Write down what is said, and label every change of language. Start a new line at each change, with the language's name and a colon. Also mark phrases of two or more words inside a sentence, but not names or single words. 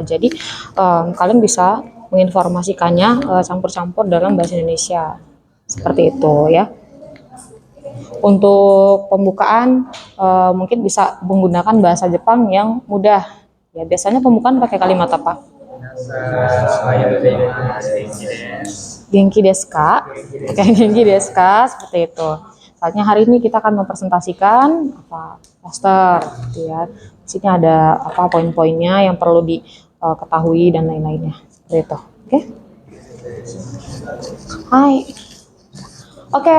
Indonesian: Jadi kalian bisa menginformasikannya campur-campur dalam bahasa Indonesia. Seperti itu ya. Untuk pembukaan mungkin bisa menggunakan bahasa Jepang yang mudah. Ya, biasanya pembukaan pakai kalimat apa?
Japanese: 元気ですか?
Indonesian: Kayak
Japanese: 元気ですか,
Indonesian: seperti itu. Saatnya hari ini kita akan mempresentasikan poster, gitu ya. Di sini ada poin-poinnya yang perlu diketahui dan lain-lainnya, seperti itu. Oke? Hai. Oke.